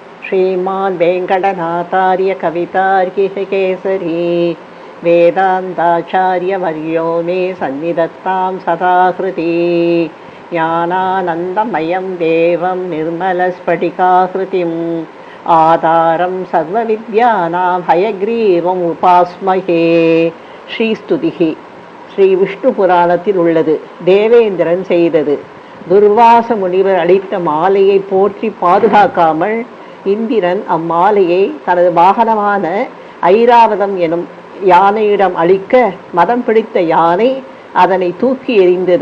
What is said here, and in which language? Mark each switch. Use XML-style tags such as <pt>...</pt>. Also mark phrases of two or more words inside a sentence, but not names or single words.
<sa>श्रीमान् वेङ्कटनाथार्य कवितार्किकेसरी वेदान्ताचार्यवर्यो मे सन्निधत्तां सदा हृदि ज्ञानानन्दमयं देवं निर्मलस्फटिकाकृतिम् आधारं सर्वविद्यानां हयग्रीवम् उपास्महे.</sa> <ta>ஸ்ரீஸ்துதிகி ஸ்ரீ விஷ்ணு புராணத்தில் உள்ளது. தேவேந்திரன் செய்தது. துர்வாச முனிவர் அளித்த மாலையை போற்றி பாதுகாக்காமல் இந்திரன் அம்மாலையை தனது வாகனமான ஐராவதம் எனும் யானையிடம் அளிக்க மதம் பிடித்த யானை அதனை தூக்கி எறிந்தது.</ta>